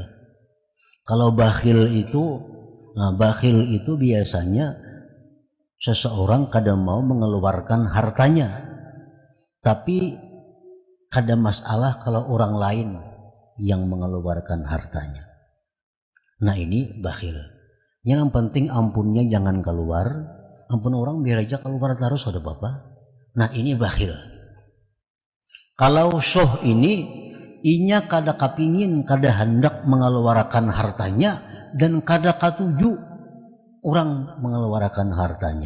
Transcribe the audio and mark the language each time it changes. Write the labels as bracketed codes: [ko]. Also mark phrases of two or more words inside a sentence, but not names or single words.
[id] Kalau bakhil itu biasanya seseorang kadang mau mengeluarkan hartanya, tapi ada masalah kalau orang lain yang mengeluarkan hartanya. Nah, ini bakhil. Yang penting ampunnya jangan keluar. Ampun orang biar aja keluar terus, ada apa? Nah, ini bakhil. [bjn] Kalau syuh ini, inya kada kapingin, kada hendak mengeluarkan hartanya, dan kada katuju orang mengeluarkan hartanya.